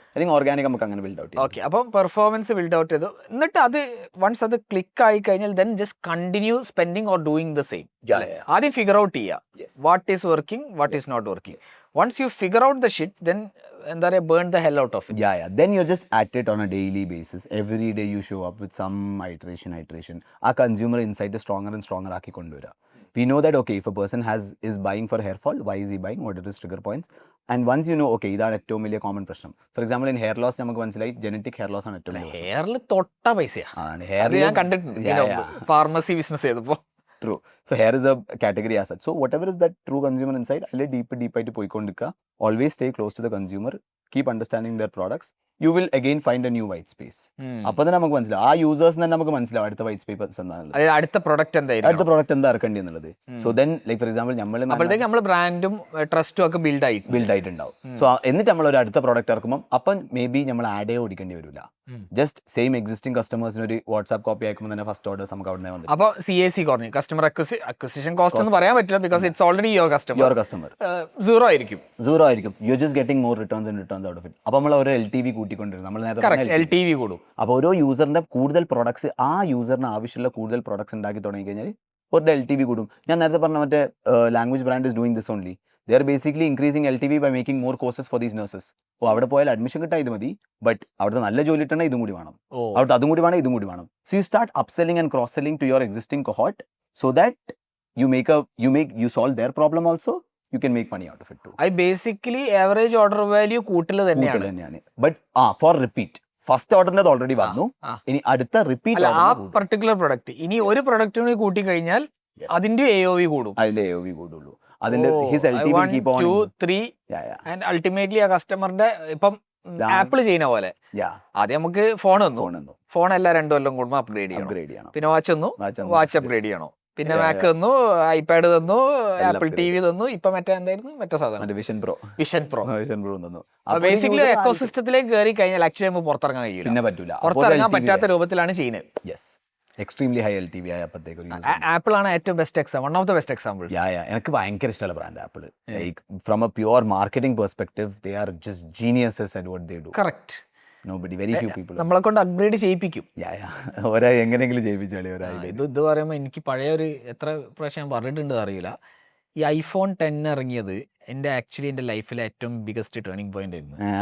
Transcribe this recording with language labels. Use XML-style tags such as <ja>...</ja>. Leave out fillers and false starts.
<ml>I think organic നമുക്ക് അങ്ങനെ build out ചെയ്യാം. ഓക്കെ, അപ്പം പെർഫോമൻസ് ബിൽഡ് ഔട്ട് ചെയ്തു, എന്നിട്ട് അത് വൺസ് അത് ക്ലിക്ക് ആയി കഴിഞ്ഞാൽ</ml> <en>Then just continue spending or doing the same. ആദ്യം figure out ചെയ്യുക what is working, what is not working. Once you figure out the shit</en> <ml>then എന്താ പറയുക,</ml> <en>Burn the hell out of it. Then you're just at it on a daily basis. Every day you show up with some iteration.</en> <ml>ആ consumer insight stronger and stronger ആക്കി കൊണ്ടുവരിക.</ml> <en>We know that, okay, if a person is buying for hair fall, why is he buying, what are his trigger points, and once you know, okay,</en> <ml>ഇതാണ് ഏറ്റവും വലിയ common പ്രശ്നം. For example in hair loss നമുക്ക് മനസ്സിലായി genetic hair loss ആണ് ഏറ്റവും വലിയ. ഹെയറിൽ തൊട്ട പൈസയാണ്, ഞാൻ കണ്ടിട്ടുണ്ട് ഫാർമസി ബിസിനസ് ചെയ്തപ്പോൾ.</ml> <en>True. So hair is a category as such. So whatever is that true consumer insight, I'll deep</en> <ml>ആയിട്ട് പോയിക്കൊണ്ടിരിക്കുക.</ml> <en>Always stay close to the consumer. Keep understanding their products. you will again find a new white space.</en> <ml>അപ്പൊ തന്നെ നമുക്ക് മനസ്സിലാവും ആ യൂസേഴ്സിന് തന്നെ നമുക്ക് മനസ്സിലാവും അടുത്ത വൈറ്റ് സ്പേസ് എന്താണുള്ളത്, അതായത് അടുത്ത പ്രൊഡക്റ്റ് അടുത്ത എന്തായിരിക്കും, പ്രോഡക്റ്റ് എന്താ ഇറക്കേണ്ടി എന്നുള്ളത്.</ml> <en>so then like for example നമ്മൾ</en> <ml>അപ്പോഴത്തേക്ക് നമ്മൾ ബ്രാൻഡും ട്രസ്റ്റും ഒക്കെ ബിൽഡ് ആയിട്ടുണ്ടാവും. സോ എന്നിട്ട് നമ്മൾ ഒരു അടുത്ത പ്രോഡക്റ്റ് ഇറക്കുമ്പോൾ അപ്പം മേ ബി നമ്മൾ ആഡേ ഓടിക്കേണ്ടി വരില്ല. ജസ്റ്റ് സെയിം എക്സിസ്റ്റിംഗ് കസ്റ്റമേഴ്സിന് ഒരു വാട്സ്ആപ്പ് കോപ്പി അയക്കുമ്പോൾ തന്നെ ഫസ്റ്റ് ഓർഡേഴ്സ് നമുക്ക് അവിടെ വന്നു. അപ്പോൾ CAC കുറഞ്ഞു, കസ്റ്റമർ അക്വിസിഷൻ കോസ്റ്റ് എന്ന് പറയാൻ പറ്റില്ല,</ml> <en>because it's already your customer</en> <ml>zero ആയിരിക്കും.</ml> <en>You just getting more returns out of it.</en> <ml>അപ്പോൾ നമ്മൾ ഒരു LTV കൂട്ടിക്കൊണ്ടിരുന്നു, നമ്മൾ നേരത്തെ LTV കൂടും. അപ്പോൾ ഓരോ യൂസറിന്റെ കൂടുതൽ പ്രൊഡക്ട്സ്, ആ യൂസറിന് ആവശ്യമുള്ള കൂടുതൽ പ്രൊഡക്ട്സ് ഉണ്ടാക്കി തുടങ്ങി കഴിഞ്ഞാൽ ഒരു LTV കൂടും. ഞാൻ നേരത്തെ പറഞ്ഞ മറ്റേ language brand</ml> <en>Is doing this only. They are basically increasing LTV by making more courses for these nurses.</en> <ml>അപ്പോൾ അവിടെ പോയാൽ അഡ്മിഷൻ കിട്ടാൻ ഇത് മതി, ബട്ട് അവിടുത്തെ നല്ല ജോലി കിട്ടണ ഇതും കൂടി വേണം, അവിടുത്തെ അതും കൂടി വേണം, ഇതും കൂടി വേണം.</ml> <en>So you start upselling and cross selling to your existing cohort so that you solve their problem also, you can make money out of it too.</en> <ml>അത് ബേസിക്കലി ആവറേജ് ഓർഡർ വാല്യൂ കൂട്ടൽ തന്നെയാണ്. ബട്ട് ഫോർ റിപ്പീറ്റ് ഫസ്റ്റ് ഓർഡറിന്റെ already വന്നു, ഇനി അടുത്ത repeat ആ particular product ഇനി ഒരു പ്രൊഡക്റ്റിന് കൂട്ടി കഴിഞ്ഞാൽ അതിന്റെ AOV കൂടും, അതിന്റെ AOV കൂടുള്ളൂ.</ml> <en>അതിന്റെ his LTV will keep on</en> <ml>2, 3 and ultimately ആ കസ്റ്റമറിന്റെ ഇപ്പം ആപ്പിൾ ചെയ്യുന്ന പോലെ ആദ്യം നമുക്ക് ഫോൺ തന്നു, ഫോൺ എല്ലാം 2 കൊല്ലം കൂടുമ്പോൾ അപ്ഗ്രേഡ് ചെയ്യണം, പിന്നെ വാച്ച് തന്നു, വാച്ച് അപ്ഗ്രേഡ് ചെയ്യണം, പിന്നെ മാക്ക് തന്നു, ഐപാഡ് തന്നു, ആപ്പിൾ TV തന്നു, ഇപ്പൊ മറ്റേ എന്തായിരുന്നു മറ്റേ സാധനം വിഷൻ പ്രോ തന്നു. ബേസിക്കലി എക്കോസിസ്റ്റത്തിലേക്ക് കയറി കഴിഞ്ഞാൽ ആക്ച്വലി നമുക്ക് പുറത്തിറങ്ങാൻ കഴിയില്ല, പിന്നെ പറ്റൂല, പുറത്തിറങ്ങാൻ പറ്റാത്ത രൂപത്തിലാണ് ചെയ്യുന്നത്. എക്സ്ട്രീംലി ഹൈ LTV ആയപ്പോഴത്തേക്ക് ആപ്പിൾ ആണ് ഏറ്റവും best example, one of the best example. എനിക്ക് ഭയങ്കര ഇഷ്ടമുള്ള brand apple.</ml> <en>Like from a pure marketing perspective they are just geniuses at what they do.</en> <ml>Correct.</ml> <en>Nobody, very few people.</en> <ml>നമ്മളെ കൊണ്ട് upgrade ചെയ്യിപ്പിക്കും. ഒരാ എങ്ങനെയെങ്കിലും ചെയ്യിപ്പിച്ചാളി ഒരാ. ഇത് പറയുമ്പോൾ എനിക്ക് പഴയ ഒരു എത്ര പ്രാവശ്യം ഞാൻ പറഞ്ഞിട്ടുണ്ട് അറിയില്ല, ഈ iPhone 10 ഇറങ്ങിയത് എൻ്റെ ലൈഫിലെ ഏറ്റവും ബിഗസ്റ്റ് ടേണിംഗ് പോയിന്റ് ആയിരുന്നു.</ml>